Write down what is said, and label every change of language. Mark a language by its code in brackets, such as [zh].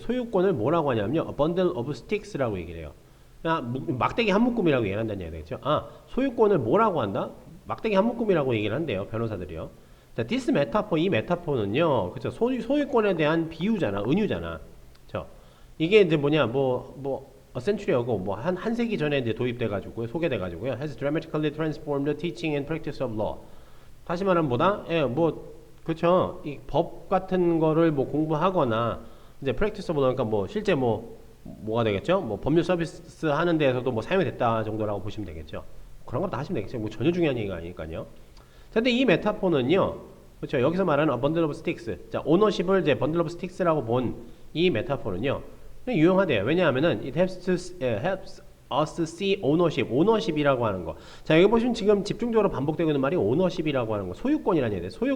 [ko] 소유권을 뭐라고 하냐면요, a bundle of sticks라고 얘기를 해요. 막대기 한 묶음이라고 얘기를 한다는 얘기가 되겠죠. 소유권을 뭐라고 한다? 막대기 한 묶음이라고 얘기를 한대요, 변호사들이요. 자, [en] this metaphor, [ko] 이 메타포는요, 그쵸, 소유권에 대한 비유잖아, 은유잖아. 그쵸. 이게 이제 뭐냐, a century하고 한 세기 전에 이제 도입돼가지고, 소개돼가지고요, [en] has dramatically transformed the teaching and practice of law. [ko] 다시 말하면 뭐다? 예, 그쵸. 이 법 같은 거를 공부하거나, 이제 [en] practice of law, [ko] 그러니까 실제 뭐가 되겠죠? 법률 서비스 하는 데에서도 사용이 됐다 정도라고 보시면 되겠죠. 그런 거 다 하시면 되겠죠. 전혀 중요한 얘기가 아니니까요. 자, 근데 이 메타포는요, 그렇죠. 여기서 말하는 [en] bundle of sticks. [ko] 자, 오너십을 이제 bundle of sticks라고 본 이 메타포는요, 유용하대요. 왜냐하면은 [en] it helps us see ownership. [ko] ownership이라고 하는 거. 자, 여기 보시면 지금 집중적으로 반복되고 있는 말이 ownership이라고 하는 거. 소유권이라는 얘기예요.